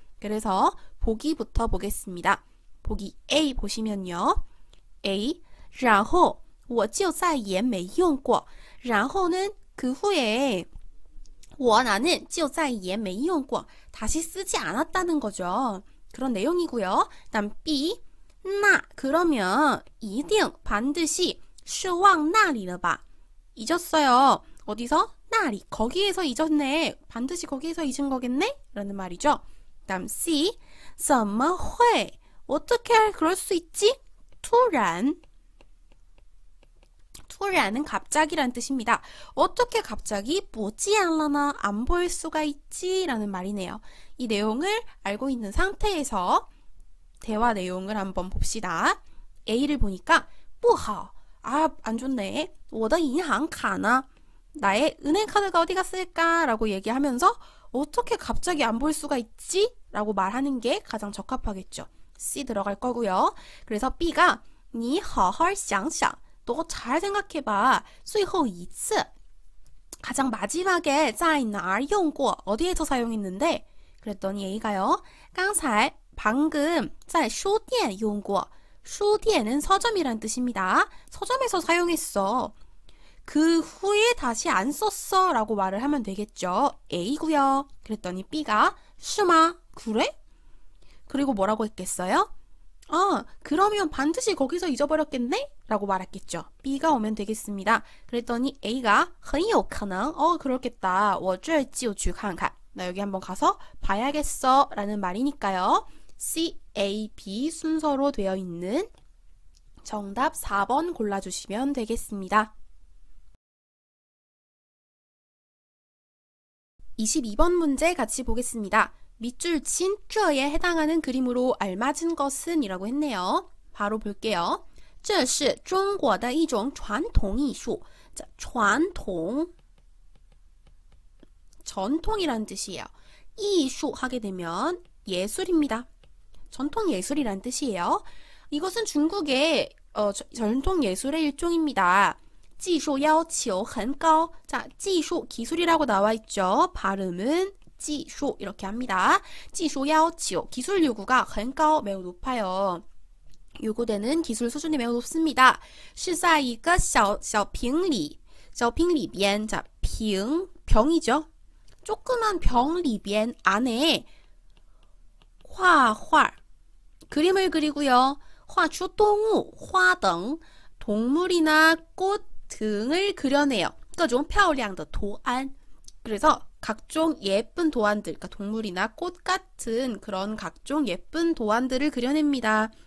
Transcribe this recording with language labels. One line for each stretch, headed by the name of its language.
Korean: 그래서 보기부터 보겠습니다. 보기 A 보시면요.
Chinese: A, 然后我就再也没用过.
Korean: 然后는 그 후에 나는
Chinese: 就再也没用过.
Korean: 다시 쓰지 않았다는 거죠. 그런 내용이고요. 다음 B, 那 그러면 一定 반드시
Chinese: 是往那里了吧.
Korean: 잊었어요. 어디서? 那里 거기에서 잊었네. 반드시 거기에서 잊은 거겠네? 라는 말이죠. 다음 C,
Chinese: 怎么会
Korean: 어떻게 그럴 수 있지? 突然 突然은 갑자기란 뜻입니다. 어떻게 갑자기 보지 않으나 안 보일 수가 있지? 라는 말이네요. 이 내용을 알고 있는 상태에서 대화 내용을 한번 봅시다. A를 보니까
Chinese: 不好
Korean: 안 좋네.
Chinese: 我的银行卡呢?
Korean: 나의 은행 카드가 어디 갔을까? 라고 얘기하면서 어떻게 갑자기 안 보일 수가 있지? 라고 말하는 게 가장 적합하겠죠. C 들어갈 거고요. 그래서 B가
Chinese: 你好好想想
Korean: 너 잘 생각해봐.
Chinese: 最后一次
Korean: 가장 마지막에
Chinese: 在哪儿用过
Korean: 어디에서 사용했는데? 그랬더니 A가요. 刚才 방금
Chinese: 在书店用过
Korean: 书店은 서점이란 뜻입니다. 서점에서 사용했어. 그 후에 다시 안 썼어 라고 말을 하면 되겠죠. A고요. 그랬더니 B가
Chinese: 是吗?
Korean: 그래? 그리고 뭐라고 했겠어요? 그러면 반드시 거기서 잊어버렸겠네? 라고 말했겠죠. B가 오면 되겠습니다. 그랬더니 A가
Chinese: 很有可能
Korean: 그렇겠다.
Chinese: 我这就去看看.
Korean: 나 여기 한번 가서 봐야겠어 라는 말이니까요. C, A, B 순서로 되어 있는 정답 4번 골라주시면 되겠습니다. 22번 문제 같이 보겠습니다. 밑줄 친 这에 해당하는 그림으로 알맞은 것은 이라고 했네요. 바로 볼게요.
Chinese: 这是中国的一种传统艺术.
Korean: 자, 传统 전통이란 뜻이에요. 艺术 하게 되면 예술입니다. 전통 예술이란 뜻이에요. 이것은 중국의 전통 예술의 일종입니다.
Chinese: 技术要求很高.
Korean: 자, 技术 기술이라고 나와 있죠. 발음은 技术 이렇게 합니다.
Chinese: 技术要求
Korean: 기술 요구가
Chinese: 很高
Korean: 매우 높아요. 요구되는 기술 수준이 매우 높습니다.
Chinese: 是在一个小瓶里里边
Korean: 자, 瓶 병이죠. 조그만 병 里边 안에 画画 그림을 그리고요.
Chinese: 画出动物花等
Korean: 동물이나 꽃 등을 그려내요.
Chinese: 各种漂亮的图案
Korean: 그래서 각종 예쁜 도안들, 그러니까 동물이나 꽃 같은 그런 각종 예쁜 도안들을 그려냅니다.